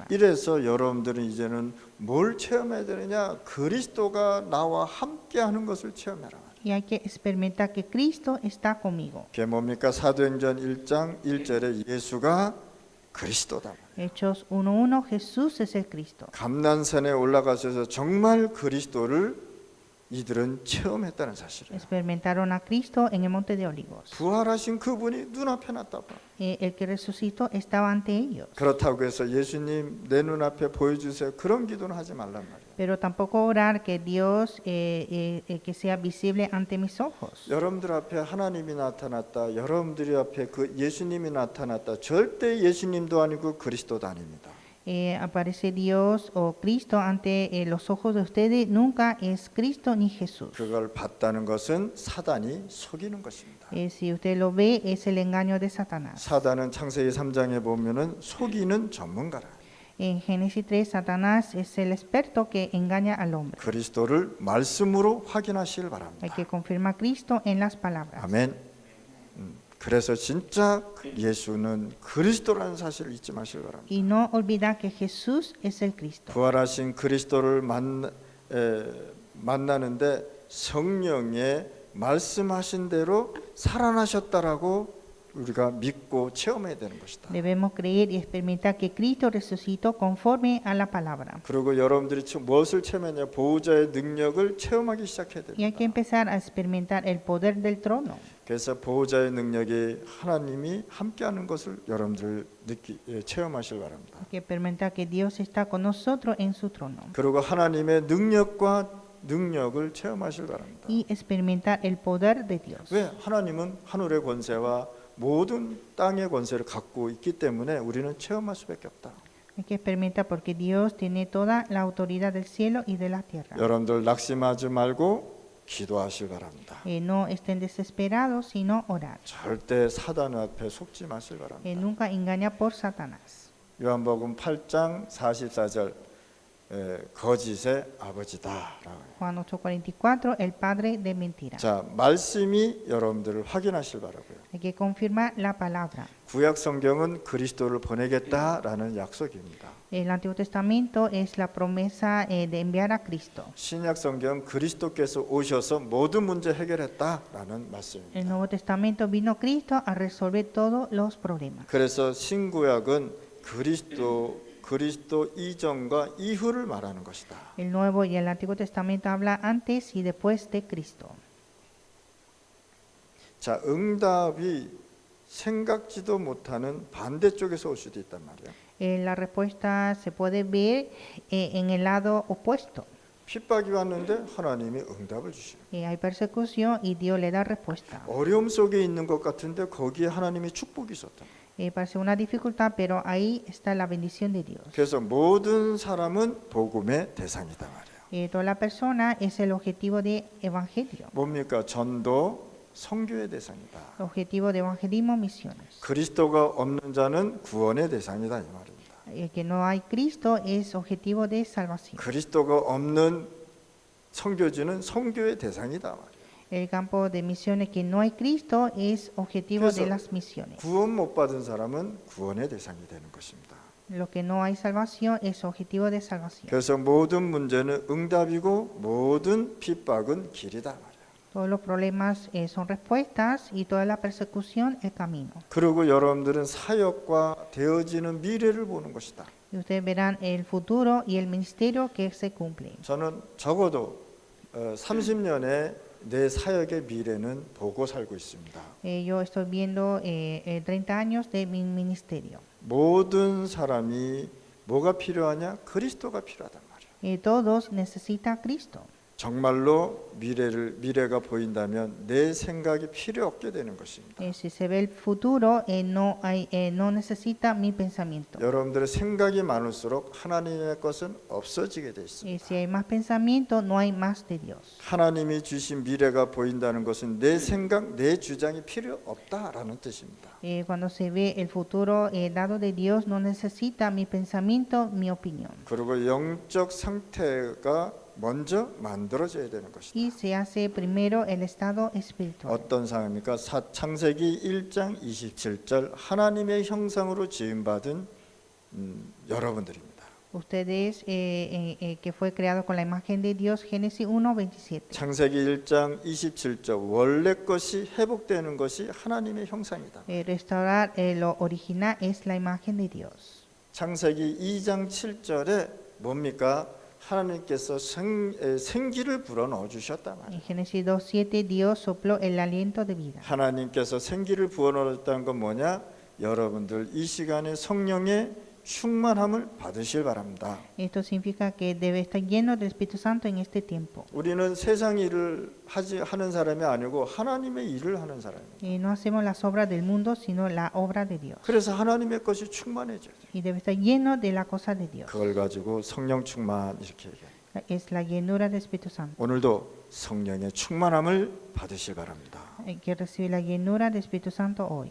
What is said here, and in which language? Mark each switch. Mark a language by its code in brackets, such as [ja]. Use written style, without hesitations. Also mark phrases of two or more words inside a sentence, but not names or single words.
[ko] 이래서 여러분들은 이제는 뭘 체험해야 되느냐? 그리스도가 나와 함께하는 것을 체험해라. [es] Y hay que experimentar que Cristo está conmigo. [ko] 그게 뭡니까? 사도행전 1장 1절에 예수가 그리스도다. [es] Hechos 1:1, Jesús es el Cristo. [ko] 감난산에 올라가셔서 정말 그리스도를 이들은 체험했다는 사실이에요. [es] Experimentaron a Cristo en el monte de Olivos. [ko] 부활하신 그분이 눈앞에 났다. [es] El que resucitó estaba ante ellos. [ko] 그렇다고 해서 예수님 내 눈앞에 보여주세요. 그런 기도는 하지 말란 말이에요. [es] Pero tampoco orar que Dios que sea visible ante mis ojos. [ko] 여러분들 앞에 하나님이 나타났다. 여러분들이 앞에 그 예수님이 나타났다. 절대 예수님도 아니고 그리스도도 아닙니다. [es] Aparece Dios o Cristo ante los ojos de ustedes, nunca es Cristo ni Jesús. [ko] 그걸 봤다는 것은 사단이 속이는 것입니다. [es] Si usted lo ve, es el engaño de Satanás. [ko] 사단은 창세기 3장에 보면은 속이는 전문가라. [es] En Génesis 3, Satanás es el experto que engaña al hombre. [ko] 그리스도를 말씀으로 확인하시길 [es] Hay [ko] 바랍니다. [es] que confirmar a Cristo en las palabras. [ko] 아멘. 그래서 진짜 예수는 그리스도라는 사실을 잊지 마시길 바랍니다. [es] Y no olvidar que Jesús es el Cristo. [ko] 부활하신 그리스도를 만나는데 성령의 말씀하신 대로 살아나셨다라고 우리가 믿고 체험해야 되는 것이다. [es] Debemos creer y experimentar que Cristo resucitó conforme a la palabra. [ko] 그리고 여러분들이 무엇을 체험했냐? 보호자의 능력을 체험하기 시작해야 [es] Y hay que [ko] 됩니다. [es] empezar a experimentar el poder del trono. [ko] 그래서 보호자의 능력이 하나님이 함께하는 것을 여러분들 체험하실 바랍니다. [es] Hay que experimentar que Dios está con nosotros en su trono [ko] 그리고 하나님의 능력을 체험하실 바랍니다. [es] y experimentar el poder de Dios. [ko] 왜? 하나님은 하늘의 권세와 모든 땅의 권세를 갖고 있기 때문에 우리는 체험할 수밖에 없다. [es] Hay que experimentar porque Dios tiene toda la autoridad del cielo y de la tierra. [ko] 여러분들 낙심하지 말고 기도하실 바랍니다. [es] No estén desesperados, sino orar. [ko] 절대 사단 앞에 속지 마실 바랍니다. [es] Nunca engaña por Satanás. [ko] 요한복음 8장 44절 거짓의 아버지다라고. [es] Juan 8:44, el padre de mentira. [ko] 자, 말씀이 여러분들을 확인하실 바라고요. [es] Hay que confirmar la palabra. [ko] 구약 성경은 그리스도를 보내겠다라는 약속입니다. [es] El Antiguo Testamento es la promesa de enviar a Cristo. [ko] 신약 성경 그리스도께서 오셔서 모든 문제 해결했다라는 [es] El [ko] 말씀입니다. [es] Nuevo Testamento vino Cristo a resolver todos los problemas. [ko] 그래서 신구약은 그리스도 이전과 이후를 말하는 것이다. [es] El Nuevo y el Antiguo Testamento habla antes y después de Cristo. [ko] 자, 응답이 생각지도 못하는 반대쪽에서 올 수도 있단 말이에요. [es] La respuesta se puede ver en el lado opuesto. [ko] 핍박이 왔는데 하나님이 응답을 주시는. [es] Hay persecución y Dios le da respuesta. [ko] 어려움 속에 있는 것 같은데 거기에 하나님이 축복이 있었다. [es] Parece una dificultad, pero ahí está la bendición de Dios. [ko] 그래서 모든 사람은 복음의 대상이다 말이에요. [es] Toda la persona es el objetivo de evangelio, [ko] 뭡니까? 전도, 선교의 대상이다. [es] objetivo de evangelismo, misiones. [ko] 그리스도가 없는 자는 구원의 대상이다 이 말입니다. [es] El que no hay Cristo es objetivo de salvación. [ko] 그리스도가 없는 선교지는 선교의 대상이다 말이에요. [es] El campo de misiones que no hay Cristo es objetivo de [ko] 그래서 [es] las misiones. [ko] 구원 못 받은 사람은 구원의 대상이 되는 것입니다. [es] Lo que no hay salvación es objetivo de salvación. [ko] 그래서 모든 문제는 응답이고 모든 핍박은 길이다 말이에요. [es] Todos los problemas son respuestas y toda la persecución el camino. [ko] 그리고 여러분들은 사역과 되어지는 미래를 보는 것이다. [es] Y ustedes verán el futuro y el ministerio que se cumple. [ko] 저는 적어도 30년의 내 사역의 미래는 보고 살고 있습니다. [es] Yo estoy viendo 30 años de mi ministerio. [ko] 모든 사람이 뭐가 필요하냐? 그리스도가 필요하단 말이에요. [es] Todos necesitan Cristo. [ko] 정말로 미래가 보인다면 내 생각이 필요 없게 되는 것입니다. [es] Si se ve el futuro, no necesita mi pensamiento. [ko] 여러분들의 생각이 많을수록 하나님의 것은 없어지게 돼 있습니다. [es] Si hay más pensamiento, no hay más de Dios. [ko] 하나님이 주신 미래가 보인다는 것은 내 생각, 내 주장이 필요 없다라는 뜻입니다. [es] Cuando se ve el futuro dado de Dios, no necesita mi pensamiento, mi opinión. [ko] 그리고 영적 상태가 먼저 만들어져야 되는 것이다. [es] Y se hace primero el estado espiritual. [ko] 어떤 상황입니까? 창세기 1장 27절 하나님의 형상으로 지음받은 여러분들입니다. [es] Ustedes que fue creado con la imagen de Dios, Génesis 1:27. [ko] 창세기 1장 27절 원래 것이 회복되는 것이 하나님의 형상이다. [es] Restaurar lo original es la imagen de Dios. [ko] 창세기 2장 7절에 뭡니까? 하나님께서 생기를 불어넣어 주셨단 [es] En [ko] 말이에요. [es] Génesis 2:7 Dios sopló el aliento de vida. [ko] 하나님께서 생기를 부어넣었다는 건 뭐냐? 여러분들 이 시간에 성령의 충만함을 받으실 바랍니다. [es] Esto significa que debe estar lleno del Espíritu Santo en este tiempo. [ko] 우리는 세상 일을 하는 사람이 아니고 하나님의 일을 하는 사람입니다. [es] No hacemos las obras del mundo, sino la obra de Dios. [ko] 그래서 하나님의 것이 충만해져야 돼요. [es] Y debe estar lleno de la cosa de Dios. [ko] 그걸 가지고 성령 충만 이렇게 얘기해요. [es] Es la llenura del Espíritu Santo. [ko] 오늘도 성령의 충만함을 받으실 바랍니다. [es] Hay que recibir la llenura del Espíritu Santo hoy.